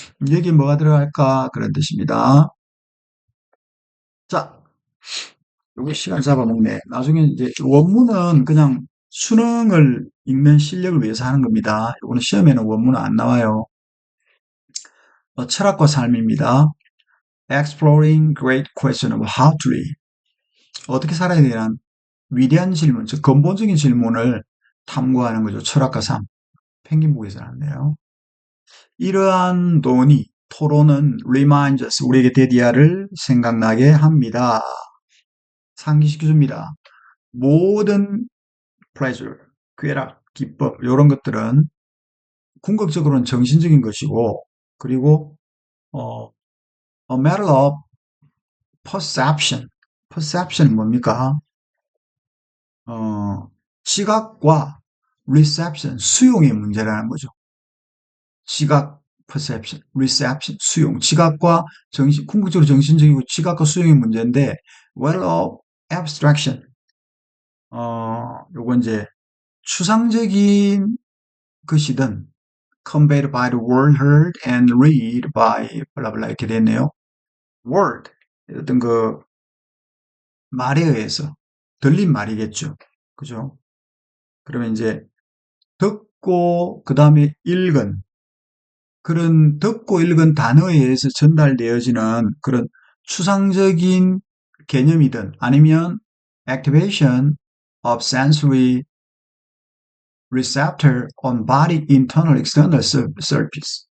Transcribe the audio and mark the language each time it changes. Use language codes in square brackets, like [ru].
[ko] 여기 뭐가 들어갈까 그런 뜻입니다. 자, 요게 시간 잡아먹네. 나중에 이제 원문은 그냥 수능을 읽는 실력을 위해서 하는 겁니다. 요거는 시험에는 원문은 안 나와요. 철학과 삶입니다. [en] Exploring great question of how to live. [ko] 어떻게 살아야 되는 위대한 질문, 즉 근본적인 질문을 탐구하는 거죠. 철학과 삶. 펭귄북에서 나왔네요. 이러한 논의, 토론은 [en] reminds us, [ko] 우리에게 데디아를 생각나게 합니다. 상기시켜줍니다. 모든 pleasure, 쾌락, 기쁨 이런 것들은 궁극적으로는 정신적인 것이고, 그리고 [en] a matter of perception. [ko] perception은 뭡니까? 지각과 reception, 수용의 문제라는 거죠. 지각, perception, reception, 수용. 지각과 궁극적으로 정신적이고 지각과 수용의 문제인데, [en] matter of abstraction. [ko] 요건 이제 추상적인 것이든 [en] conveyed by the word heard and read by [ko] 블라블라 이렇게 됐네요. word 어떤 말에 의해서 들린 말이겠죠. 그죠? 그러면 이제 듣고 그 다음에 읽은 그런 듣고 읽은 단어에 의해서 전달되어지는 그런 추상적인 개념이든 아니면 [en] activation of sensory receptor on body internal external surface.